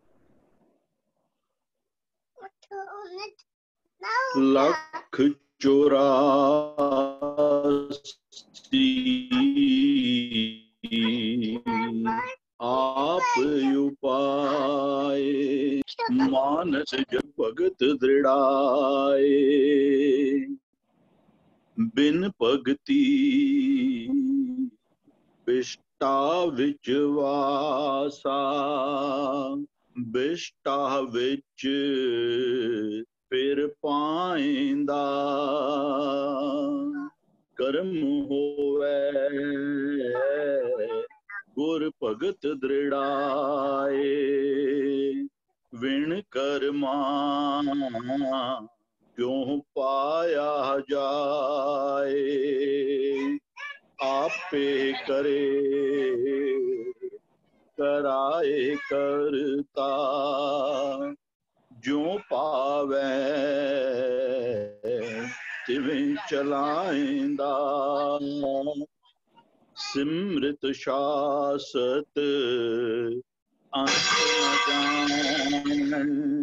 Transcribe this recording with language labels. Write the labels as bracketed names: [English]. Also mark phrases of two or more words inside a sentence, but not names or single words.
[Hindi] ਲੱਖ 84 आप उपाय मानस जग भगत दृढ़ाए बिन भगति [Punjabi] ਬਿਸ਼ਟਾ ਵਿੱਚ ਵਾਸਾ ਬਿਸ਼ਟਾ ਵਿੱਚ ਫਿਰ ਪਾਇੰਦਾ ਕਰਮ ਹੋਵੇ ਗੁਰ ਭਗਤ ਦ੍ਰਿੜਾਏ ਵਿਣ ਕਰਮਾ ਕਿਉ ਪਾਇਆ ਜਾਏ ਆਪੇ ਕਰੇ [Hindi] कराए करता जो पावे तिवें चलाइंदा सिमृत शासत अंत न जानन